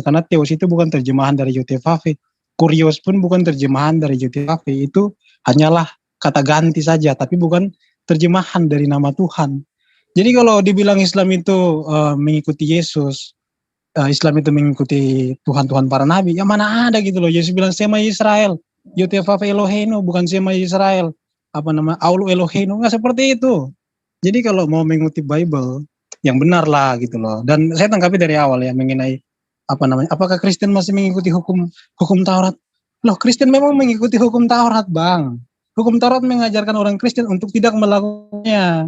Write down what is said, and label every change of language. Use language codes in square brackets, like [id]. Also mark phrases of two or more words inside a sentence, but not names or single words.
[id] Karena Theos itu bukan terjemahan dari Yotevave. Kurios pun bukan terjemahan dari Yotevave. Itu hanyalah kata ganti saja, tapi bukan terjemahan dari nama Tuhan. Jadi kalau dibilang Islam itu mengikuti Yesus, Islam itu mengikuti Tuhan-Tuhan para nabi, ya mana ada gitu loh. Yesus bilang [he] שמע ישראל יהוה אלהינו, bukan שמע ישראל אללה אלהינו, [id] nggak seperti itu. Jadi kalau mau mengikuti Bible, yang benar lah gitu loh. Dan saya tanggapi dari awal ya mengenai apakah Kristen masih mengikuti hukum Taurat? Loh, Kristen memang mengikuti hukum Taurat, Bang. Hukum Taurat mengajarkan orang Kristen untuk tidak melakukannya.